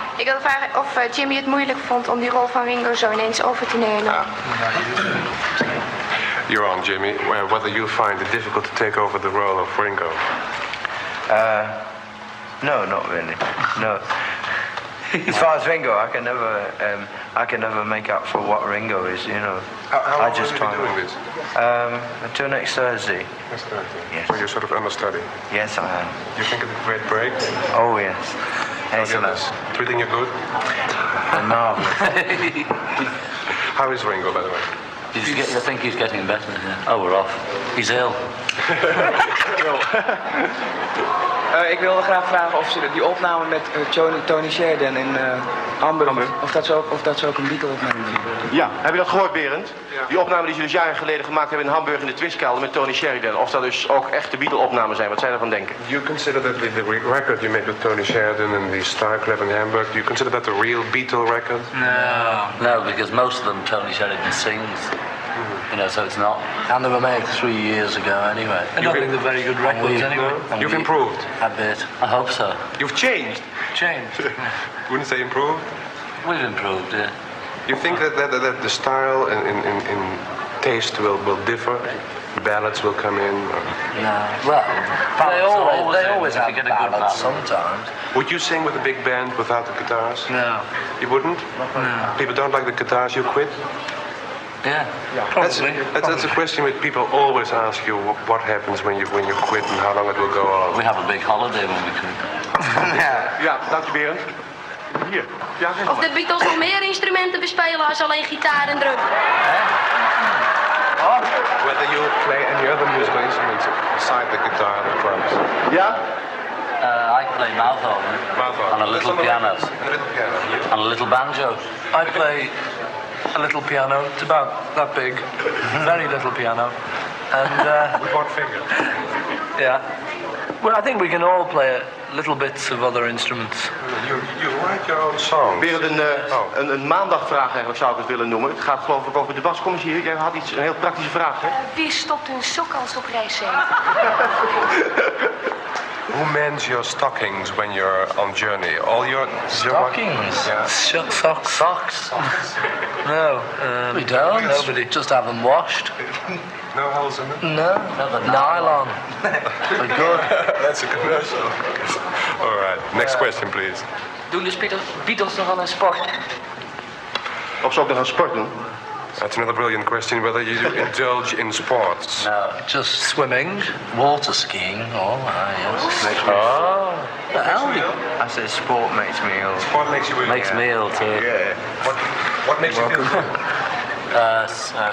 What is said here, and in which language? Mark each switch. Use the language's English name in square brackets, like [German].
[Dutch] Ik wilde vragen of Jimmy het moeilijk vond om die rol van Ringo zo ineens over te nemen. [English] You're on, Jimmy. Whether you find it difficult to take over the role of Ringo? No, not really. No. As far as Ringo, I can never make up for what Ringo is. You know. How long I just will you be doing this? Until next Thursday. Next Thursday. Yes. So you're sort of understudy. Yes, I am. You think it's a great break? Oh yes. Oh, Excellent. goodness. Treating you good? Marvelous. How is Ringo, by the way? I think he's getting better. Yeah. Oh, we're off. He's ill. [Dutch] Ik wilde graag vragen of ze die opname met Tony Sheridan in Hamburg, of dat ze ook een Beatle-opname doen. Ja, heb je dat gehoord, Berend? Ja. Die opname die ze dus jaren geleden gemaakt hebben in Hamburg in de Twistkelder met Tony Sheridan. Of dat dus ook echte Beatle-opnamen zijn, wat zij daarvan denken? [English] You consider that the record you made with Tony Sheridan and the Star Club in Hamburg, do you consider that a real Beatle record? No, because most of them Tony Sheridan sings. You know, so it's not. And they were made 3 years ago anyway. I don't think they're very good records anyway. You've improved. A bit. I hope so. You've changed. Wouldn't say improved? We've improved, yeah. You think that the style in taste will differ? Ballads will come in? Or? No. Well, they always have get a good ballads balance sometimes. Would you sing with a big band without the guitars? No. You wouldn't? No. People don't like the guitars, you quit? Yeah. Probably. That's a question which people always ask you, what happens when you quit and how long it will go on. We have a big holiday when we quit. [Dutch] Ja, dank je, Berend. Hier. Ja, Of de Beatles nog meer instrumenten bespelen als alleen gitaar en drum. [English] Whether you play any other musical instruments aside the guitar and the drums. [Dutch] Ja? [English] I play mouth organ. On a little piano. On a little banjo. I play a little piano. It's about that big. Very little piano. And With what finger? yeah. Well, I think we can all play little bits of other instruments. You write your own songs. [Dutch] Berend, een maandagvraag eigenlijk zou ik het willen noemen. Het gaat geloof ik over de was. Kom eens hier, jij had een heel praktische vraag, hè? Wie stopt hun sok als op reis zijn? [English] Who mends your stockings when you're on journey? All your Stockings? Yeah. Socks? No. We don't. Nobody. Just have them washed. No holes in them? No. Nylon. We're good. That's a commercial. All right. Next question, please. [Dutch] Doen dus Beatles nog aan een sport? Of zou ik nog gaan sporten? [English] That's another brilliant question. Whether you indulge in sports. No. Just swimming. Water skiing. Oh, yes. Makes me The hell? I said sport makes me ill. What makes you ill? Makes me ill too. Yeah. What makes you feel?